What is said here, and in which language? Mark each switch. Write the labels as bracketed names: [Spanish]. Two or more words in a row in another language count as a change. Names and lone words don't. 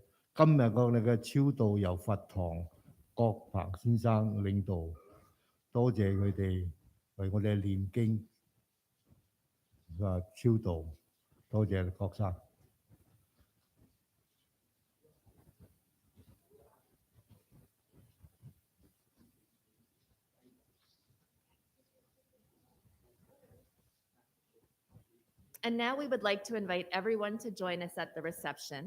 [Cantonese] 今日我哋嘅超度由佛堂郭鵬先生領導，多謝佢哋為我哋念經超度，多謝郭生。 [English] And now we would like to invite everyone to join us at the reception.